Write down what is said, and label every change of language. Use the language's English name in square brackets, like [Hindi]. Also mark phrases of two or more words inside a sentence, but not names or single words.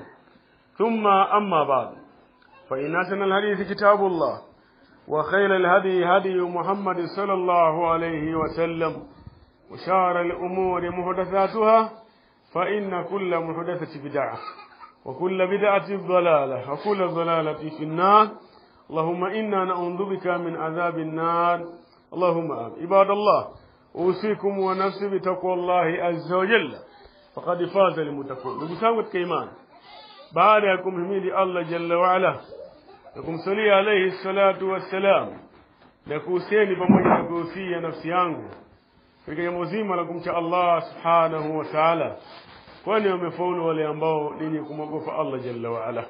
[Arabic] ثم أما بعد، فإن أحسن الحديث كتاب الله وخير الهدي هدي محمد صلى الله عليه وسلم وشر الأمور محدثاتها فإن كل محدثة بدعة وكل بدعة ضلالة وكل ضلالة في النار. اللهم إنا نعوذ بك من عذاب النار. اللهم آمين. عباد الله، أوصيكم ونفسي بتقوى الله عز وجل فقد فاز المتقون. نقول كيمان [Swahili] baada ya kumhimidi Allah [Arabic] جل وعلا [Swahili] na kumsalia [Arabic] عليه الصلاة والسلام [Swahili] na kuhusieni pamoja na kuhusia nafsi yangu katika jambo zima la kumcha [Arabic] الله سبحانه وتعالى, [Swahili] kwani wamefaulu wale ambao ni kumwogopa Allah [Arabic] جل وعلا.